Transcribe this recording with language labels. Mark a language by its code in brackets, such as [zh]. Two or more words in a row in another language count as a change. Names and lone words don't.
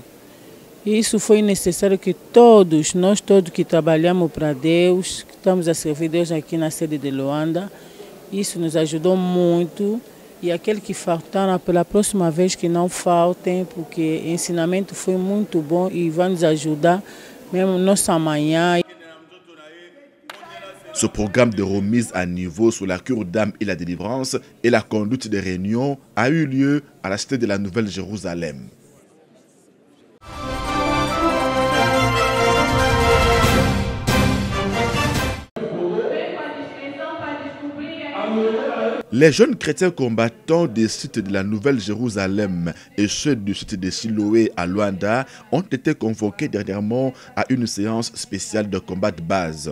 [pt] E isso foi necessário que nós todos que trabalhamos para Deus, que estamos a servir Deus aqui na sede de Luanda, isso nos ajudou muito. E aqueles que faltaram, pela próxima vez que não faltem, porque o ensinamento foi muito bom e vai nos ajudar mesmo nossa manhã. [fr] Ce programme de remise à niveau sur la cure d'âme et la délivrance et la conduite des réunions a eu lieu à la cité de la Nouvelle-Jérusalem. Les jeunes chrétiens combattants des sites de la Nouvelle-Jérusalem et ceux du site de Siloé à Luanda ont été convoqués dernièrement à une séance spéciale de combat de base.